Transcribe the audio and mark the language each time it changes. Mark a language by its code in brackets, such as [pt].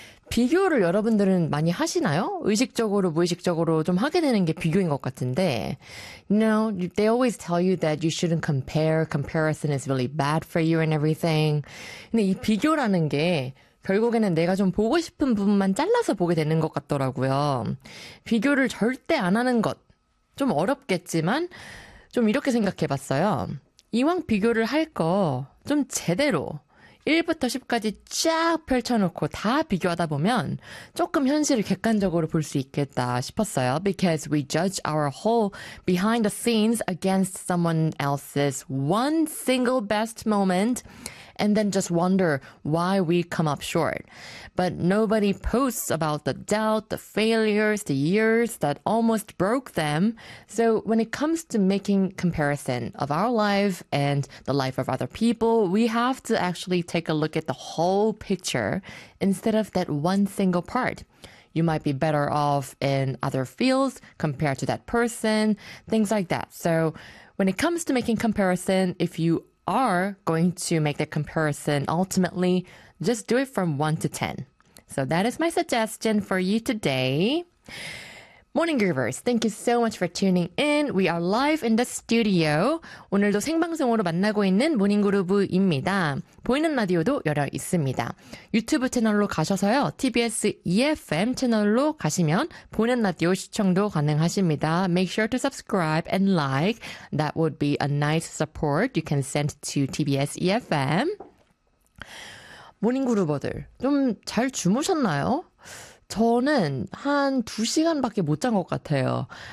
[ko] 비교를 여러분들은 많이 하시나요? 의식적으로, 무의식적으로 좀 하게 되는 게 비교인 것 같은데. [en] You know, they always tell you that you shouldn't compare. Comparison is really bad for you and everything. [ko] 근데 이 비교라는 게 결국에는 내가 좀 보고 싶은 부분만 잘라서 보게 되는 것 같더라고요. 비교를 절대 안 하는 것. 좀 어렵겠지만, 좀 이렇게 생각해봤어요. 이왕 비교를 할 거 좀 제대로 1부터 10까지 쫙 펼쳐놓고 다 비교하다 보면 조금 현실을 객관적으로 볼 수 있겠다 싶었어요. [en] Because we judge our whole behind the scenes against someone else's one single best moment and then just wonder why we come up short. But nobody posts about the doubt, the failures, the years that almost broke them. So when it comes to making comparison of our life and the life of other people, we have to actually take a look at the whole picture instead of that one single part. You might be better off in other fields compared to that person, things like that. So when it comes to making comparison, if you are going to make the comparison ultimately, just do it from 1 to 10. So that is my suggestion for you today. Morning Groovers, thank you so much for tuning in. We are live in the studio. [ko] 오늘도 생방송으로 만나고 있는 모닝 그루브입니다. 보이는 라디오도 열어 있습니다. 유튜브 채널로 가셔서요. TBS EFM 채널로 가시면 보이는 라디오 시청도 가능하십니다. [en] Make sure to subscribe and like. That would be a nice support you can send to TBS EFM. [ko] 모닝 그루버들, 좀 잘 주무셨나요? 저는 한 2시간밖에 못 잔 것 같아요.